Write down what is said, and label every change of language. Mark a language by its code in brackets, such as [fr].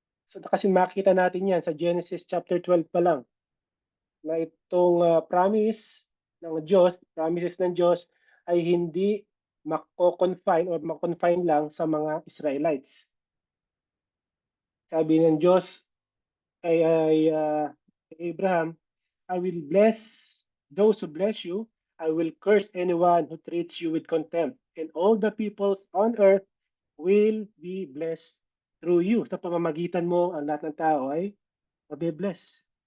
[tl] So kasi makita natin yan sa Genesis chapter 12 pa lang na itong promises ng Diyos ay hindi mako-confine lang sa mga Israelites. Sabi ng Diyos kay Abraham, [en] I will bless those who bless you. I will curse anyone who treats you with contempt. And all the peoples on earth will be blessed through you. [tl] Sa pamamagitan mo, ang lahat ng tao ay mabe-bless.